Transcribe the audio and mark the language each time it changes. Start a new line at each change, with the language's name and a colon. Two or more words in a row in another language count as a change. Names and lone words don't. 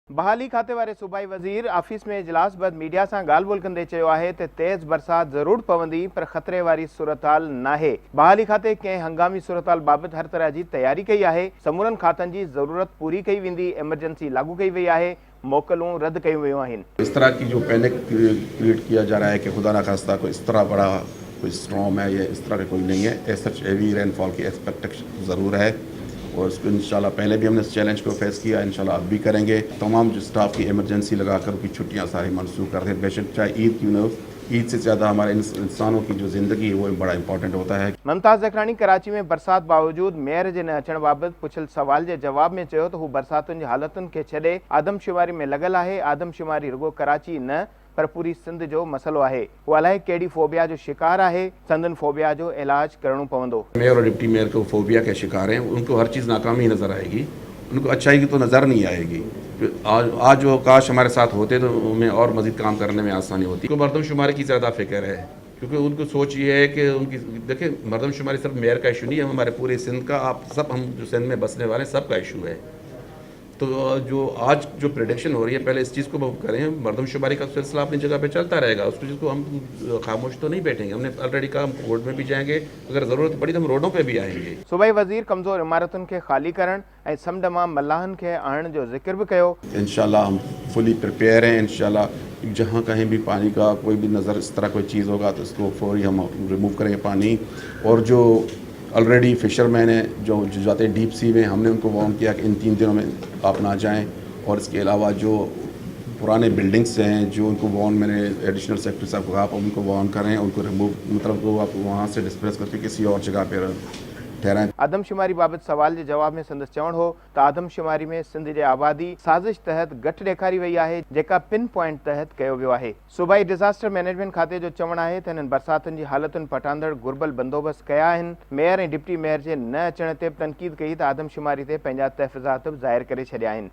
Sindhi: बहाली खाते वारे सूबाई वज़ीर ऑफिस में इजलास बाद मीडिया से ॻाल्हि ॿोल कंदे चयो आहे त तेज़ बरसात ज़रूर पवंदी पर ख़तरे वारी सूरत-हाल नाहे। बहाली खाते कंहिं हंगामी सूरत-हाल बाबति हर तरह की तैयारी कई आहे। समूरनि खातनि की ज़रूरत पूरी कई वेंदी। एमरजेंसी लागू कई वई आहे। मोकलूं रद्द कयूं वयूं आहिनि।
Hindi: इस तरह की जो
English: panic create
Hindi: किया जा रहा है कि खुदा ना खास्ता कोई इस तरह बड़ा कोई स्टॉर्म है, या इस तरह का कोई नहीं है।
English: as such heavy rainfall
Hindi: की एक्सपेक्टेशन ज़रूर है और उसको इंशाल्लाह पहले भी हमने इस चैलेंज को फेस किया, इंशाल्लाह अब भी करेंगे। तमाम जो स्टाफ की इमरजेंसी लगाकर उनकी छुट्टियां सारी मनसूख कर दें। बेशक चाहे ईद क्यों न हो, ईद से ज़्यादा हमारे इंसानों की जो ज़िंदगी है वो बड़ा इंपॉर्टेंट होता है।
Sindhi: मुमताज़ ज़करानी कराची में बरसात बावजूद मेयर के न अचण बाबति पुछल सवाल के जवाब में चयो तो हू बरसातुनि जी हालतुनि के छॾे आदमशुमारी में लगल आहे। आदमशुमारी रुगो कराची न पर पूरी सिंध जो मसलो आहे। वो अलाए कहिड़ी फोबिया जो शिकार आहे। संदन फोबिया जो इलाज करणो पवंदो।
Hindi: मेयर और डिप्टी मेयर को फोबिया के शिकार हैं, उनको हर चीज़ नाकामी नज़र आएगी, उनको अच्छाई की तो नज़र नहीं आएगी। आज वो काश हमारे साथ होते तो उन्हें और मज़ीद काम करने में आसानी होती। उनको मरदमशुमारी की ज़्यादा फिक्र है, क्योंकि उनको सोच ये है कि उनकी देखिए मरदमशुमारी सिर्फ मेयर का इशू नहीं है, हमारे पूरे सिंध का, आप सब हम जो सिंध में बसने वाले सब का इशू है। तो जो आज जो प्रेडिक्शन हो रही है, पहले इस चीज़ को करें। मरदमशुमारी का सिलसिला अपनी जगह पे चलता रहेगा, उस चीज़ को हम खामोश तो नहीं बैठेंगे। हमने ऑलरेडी कहा हम कोर्ट में भी जाएंगे, अगर ज़रूरत पड़ी तो हम रोडों पे भी आएंगे।
Sindhi: सूबाई वज़ीर कमज़ोर इमारतुनि के खाली करण ऐं समुंड मां मल्लाहनि के आणण जो ज़िक्र भी कयो।
Hindi: इंशाल्लाह हम
English: fully prepare
Hindi: हैं। इंशाल्लाह जहाँ कहीं भी पानी का कोई भी नज़र इस तरह कोई चीज़ होगा तो उसको फौरी हम रिमूव करेंगे पानी। और जो ऑलरेडी फिशरमैन हैं जो जाते हैं
English: deep sea
Hindi: में, हमने उनको वार्न किया कि इन 3 दिनों में आप ना जाएं। और इसके अलावा जो पुराने बिल्डिंग्स हैं जो उनको वार्न, मैंने
English: additional secretary
Hindi: साहब को कहा आप उनको वार्न करें, उनको रिमूव मतलब वो आप वहाँ से डिस्प्लेस करके किसी और जगह पर ठहराएं।
Sindhi: आदमशुमारी बाबति सवाल के जवाब में संदसि चवणु हो तो आदमशुमारी में सिंध की आबादी साज़िश तहत घटि ॾेखारी वई आहे, जेका
English: pin point
Sindhi: तहत कयो वियो आहे। सूबाई
English: disaster management
Sindhi: खाते जो चवणु आहे त हिननि बरसातुनि जी हालतुनि पटांदड़ घुर्बल बंदोबस्त कया आहिनि। मेयर ऐं डिप्टी मेयर जे न अचण ते तनक़ीद कई त आदमशुमारी ते पंहिंजा तहफ़ुज़ात ज़ाहिर करे छॾिया आहिनि।